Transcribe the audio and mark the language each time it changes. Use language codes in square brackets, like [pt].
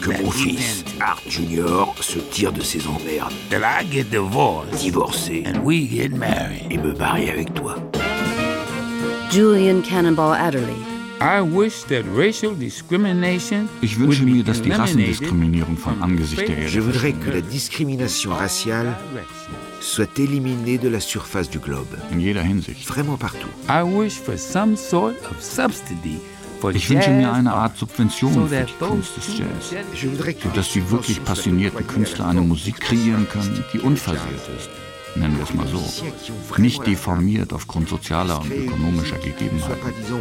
[fr] Que mon fils, Art Jr., se tire de ses emmerdes. [en] That I get divorced. [fr] Divorcé. [en] And we get married. [fr] Et me marier avec toi. [en] Julian Cannonball Adderley. I wish that racial discrimination. [de] Ich wünsche mir, dass die Rassendiskriminierung von Angesicht der Erde. [fr] Je voudrais que la discrimination raciale soit éliminée de la surface du globe. [de] In jeder Hinsicht. [fr] Vraiment partout. [en] I wish for some sort of subsidy for [de] jazz. Ich wünsche mir eine Art Subvention für die Kunst des Jazz. [fr] Je voudrais que [de] dass die wirklich passionierten Künstler eine Musik kreieren können, die unversehrt ist. Nennen wir es mal so. Nicht deformiert aufgrund sozialer und ökonomischer Gegebenheiten.